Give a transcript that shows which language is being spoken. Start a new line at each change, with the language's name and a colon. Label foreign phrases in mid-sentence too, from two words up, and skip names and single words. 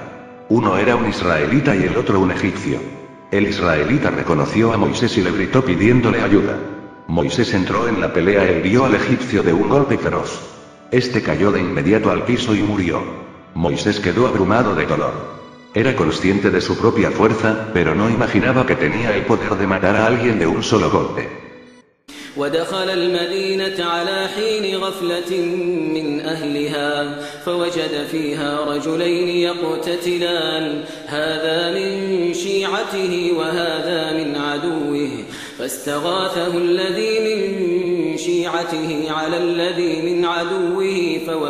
Spanish: Uno era un israelita y el otro un egipcio. El israelita reconoció a Moisés y le gritó pidiéndole ayuda. Moisés entró en la pelea e hirió al egipcio de un golpe feroz. Este cayó de inmediato al piso y murió. Moisés quedó abrumado de dolor. Era consciente de su propia fuerza, pero no imaginaba que tenía el poder de matar a alguien de un solo golpe.
Arabic: ودخل المدينة على حين غفلة من أهلها فوجد فيها رجلين يقتتلان هذا من شيعته وهذا من عدوه فاستغاثه الذي من شيعته على الذي من عدوه